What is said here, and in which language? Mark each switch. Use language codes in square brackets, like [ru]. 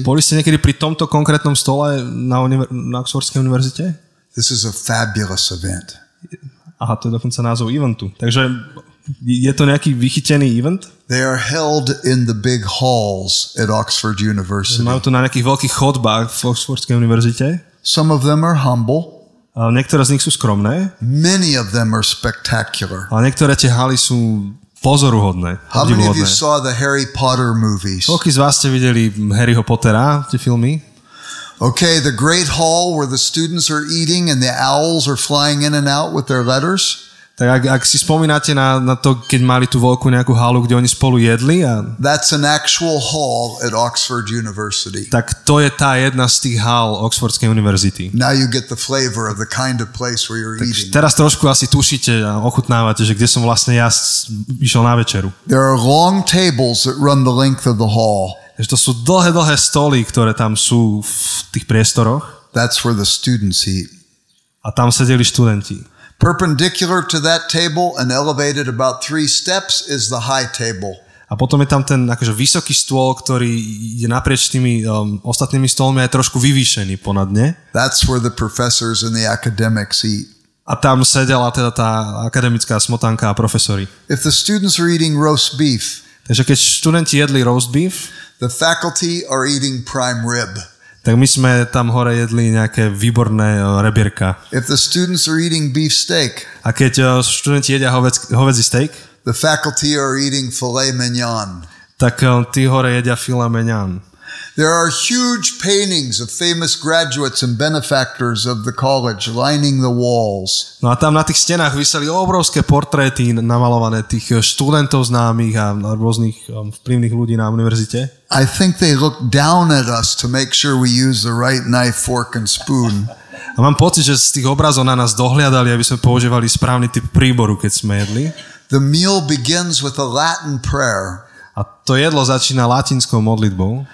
[sk] Boli ste niekedy pri tomto konkrétnom stole na Oxfordskej univerzite? [en] This is a fabulous event. [sk] Aha, to je dokonca názov eventu. Takže je to nejaký vychytený event? [en] They are held in the big halls at Oxford University. [sk] Majú to na nejakých veľkých chodbách v Oxfordskej univerzite. [en] Some of them are humble. [sk] A niektoré z nich sú skromné. [en] Many of them are spectacular. [sk] A niektoré tie haly sú pozoruhodné. [en] How many of you saw the Harry Potter movies? [sk] Koľký z vás ste videli Harryho Pottera, tie filmy? [en] Okay, the great hall where the students are eating and the owls are flying in and out with their letters. [sk] Tak ak si spomínate na to, keď mali tú veľkú nejakú halu, kde oni spolu jedli. [en] That's an actual hall at Oxford University. [sk] Tak to je tá jedna z tých hál Oxfordskej univerzity. [en] Now you get the flavor of the kind of place where you're eating. [sk] Teraz trošku asi tušíte a ochutnávate, že kde som vlastne ja išiel na večeru. [en] There are long tables that run the length of the hall. [sk] To sú dlhé stoly, ktoré tam sú v tých priestoroch. [en] That's where the students eat. [sk] A tam sedeli študenti. [en] Perpendicular to that table and elevated about 3 steps is the high table. [sk] A potom je tam ten akože vysoký stôl, ktorý je naprieč tými ostatnými stolmi a je trošku vyvýšený ponad ne. [en] That's where the professors and the academics eat. [sk] A tam sedela teda tá akademická smotanka a profesori. [en] If the students are eating roast beef, [sk] takže keď študenti jedli roast beef, [en] the faculty are eating prime rib. [sk] Tak my sme tam hore jedli nejaké výborné rebierka. [en] If the students are eating beef steak, [sk] a keď študenti jedia hovädzí steak, [en] the faculty are eating filet mignon. [sk] Tak tí hore jedia filet mignon. [en] There are huge paintings of famous graduates and benefactors of the college lining the walls. [sk] No a tam na tých stenách viseli obrovské portréty namalované tých študentov známych a rôznych vplyvných ľudí na univerzite. [en] I think they look down at us to make sure we use the right knife, fork and spoon. [sk] A mám pocit, že z tých obrazov na nás dohliadali, aby sme používali správny typ príboru, keď sme jedli. [en] The meal begins with a Latin prayer. [sk] A to jedlo začína latinskou modlitbou.